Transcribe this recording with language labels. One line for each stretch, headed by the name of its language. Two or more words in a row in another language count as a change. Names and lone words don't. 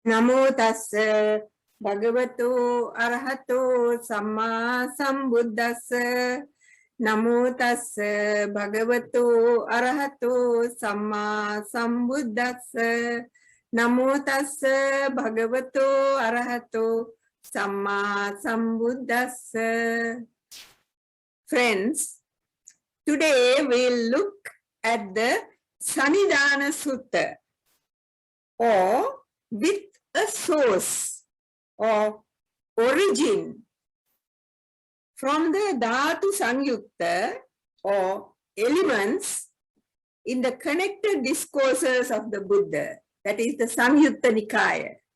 Pali: Namo tassa bhagavato arahato samma sambuddhassa. Namo tassa bhagavato arahato samma sambuddhassa. Namo tassa bhagavato arahato samma sambuddhassa.
English: Friends, today we'll look at the Sandana Sutta, or with a source or origin from the Dhatu Samyutta, or elements in the connected discourses of the Buddha, that is the Samyutta Nikaya.